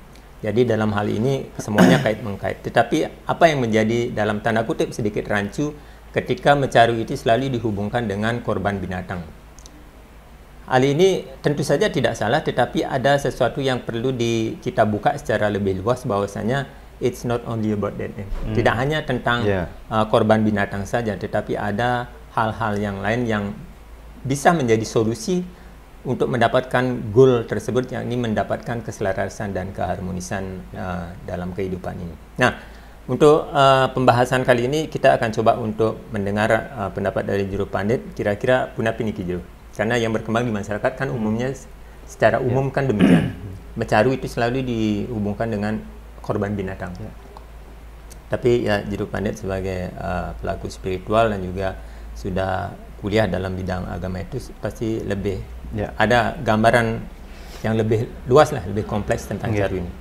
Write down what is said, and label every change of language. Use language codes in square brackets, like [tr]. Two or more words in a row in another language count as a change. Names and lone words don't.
[id] Jadi dalam hal ini semuanya kait-mengkait. Tetapi apa yang menjadi dalam tanda kutip sedikit rancu ketika mecaru itu selalu dihubungkan dengan korban binatang. Hal ini tentu saja tidak salah, tetapi ada sesuatu yang perlu kita buka secara lebih luas, bahwasanya [en] it's not only about that. [id] Tidak hanya tentang korban binatang saja, tetapi ada hal-hal yang lain yang bisa menjadi solusi untuk mendapatkan goal tersebut, yakni mendapatkan keselarasan dan keharmonisan dalam kehidupan ini. Nah, untuk pembahasan kali ini kita akan coba untuk mendengar pendapat dari Juru Pandit. [ban] Kira-kira punapi niki Juru? [id] Karena yang berkembang di masyarakat kan umumnya secara umum kan demikian. Mecaru itu selalu dihubungkan dengan korban binatang. Tapi ya Juru Pandit sebagai pelaku spiritual dan juga sudah kuliah dalam bidang agama itu pasti lebih ada gambaran yang lebih luas lah, lebih kompleks tentang caru ini.